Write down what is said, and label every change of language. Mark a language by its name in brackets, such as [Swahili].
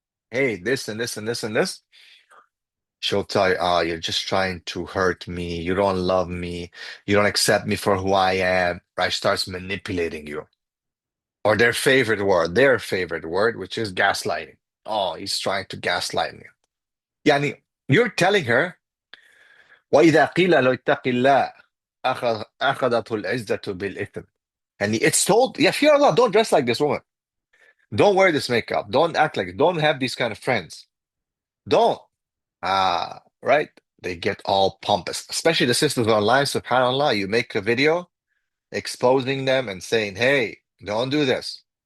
[English] Hey, this and this and this and this. She'll tell you, oh, you're just trying to hurt me. You don't love me. You don't accept me for who I am. Right? Starts manipulating you. Or their favorite word, which is gaslighting. Oh, he's trying to gaslight me. [Arabic] Yani, [English] you're telling her, [Arabic] وَإِذَا قِيلَ لَهُ اتَّقِ اللَّهِ أَخَذَتْهُ الْعِزَّةُ بِالْإِثْمِ. [English] And it's told, yeah, fear Allah, don't dress like this woman. Don't wear this makeup. Don't act like it. Don't have these kind of friends. Don't. Right? They get all pompous, especially the sisters online. SubhanAllah, you make a video exposing them and saying, hey, don't do this.